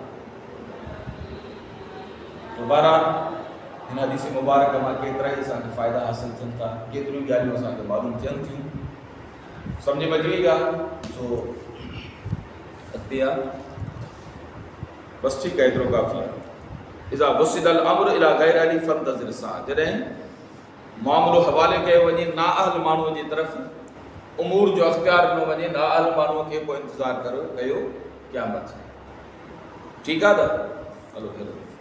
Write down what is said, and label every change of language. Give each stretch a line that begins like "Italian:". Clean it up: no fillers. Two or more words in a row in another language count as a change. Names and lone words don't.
Sindhi: बहरहाल हिन हदीस मुबारक मां केतिरा ई असांखे फ़ाइदा हासिल थियनि था, केतिरियूं ॻाल्हियूं असांखे मालूम थियनि थियूं. सम्झ में अची वई ॻाल्हि. सो अॻिते आहे, बसि ठीकु आहे, एतिरो काफ़ी आहे.
Arabic: إذا وسد الأمر إلى غير أهله فانتظر सां.
Sindhi: जॾहिं मामिलो हवाले कयो वञे नाअहल माण्हूअ जी तरफ़, उमूर जो अख़्तियार ॾिनो वञे नाअहल माण्हूअ खे, पोइ इंतज़ारु कयो क़यामत. ठीकु आहे त हलो.